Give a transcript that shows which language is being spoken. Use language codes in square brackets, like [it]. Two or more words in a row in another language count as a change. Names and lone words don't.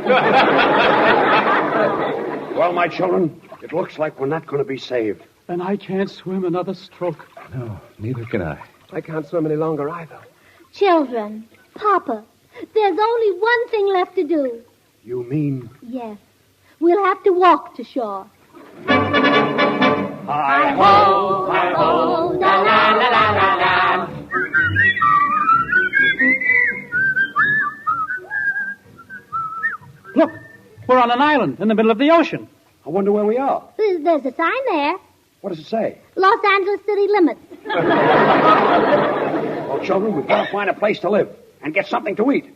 [en] Well, my children, it looks like we're not going to be saved. And I can't swim another stroke. No, neither can I. I can't swim any longer either. Children, Papa, there's only one thing left to do. You mean? Yes. We'll have to walk to shore. Hi-ho, hi-ho, da-la-la-la-la-la. Look, we're on an island in the middle of the ocean. I wonder where we are. There's a sign there. What does it say? Los Angeles city limits. Well, children, we've got to find a place to live and get something to eat.